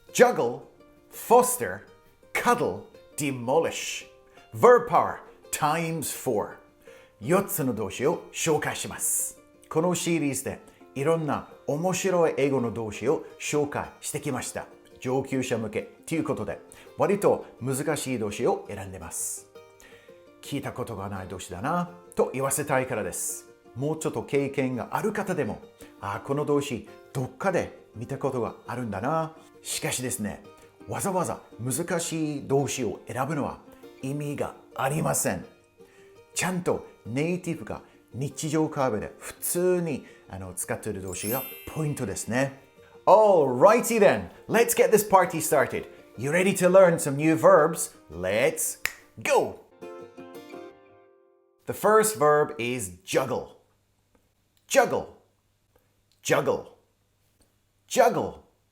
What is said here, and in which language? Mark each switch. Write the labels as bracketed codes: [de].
[en] juggle, foster, cuddle, demolish. Verb power times 4。 [ja] 4つの動詞を紹介します。このシリーズでいろんな面白い英語の動詞を紹介してきました。上級者向けということで、割と難しい動詞を選んでます。聞いたことがない動詞だなと言わせたいからです。もうちょっと経験がある方でも、この動詞どっかで見たことがあるんだな。しかしですね、わざわざ難しい動詞を選ぶのは意味がありません。ちゃんとネイティブが日常会話で普通に使っている動詞がポイントですね。 [en] Alrighty then, let's get this party started. You ready to learn some new verbs? Let's go! The first verb is juggle. Juggle, juggle, juggle.